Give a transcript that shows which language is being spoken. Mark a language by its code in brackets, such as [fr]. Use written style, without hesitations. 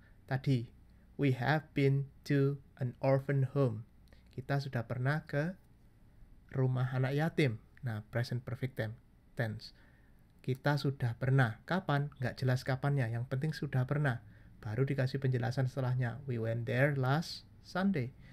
[en] Tadi, we have been to an orphan home. [id] Kita sudah pernah ke rumah anak yatim. Nah, present perfect tense. Kita sudah pernah. Kapan? Nggak jelas kapannya. Yang penting sudah pernah. Baru dikasih penjelasan setelahnya. [en] We went there last Sunday.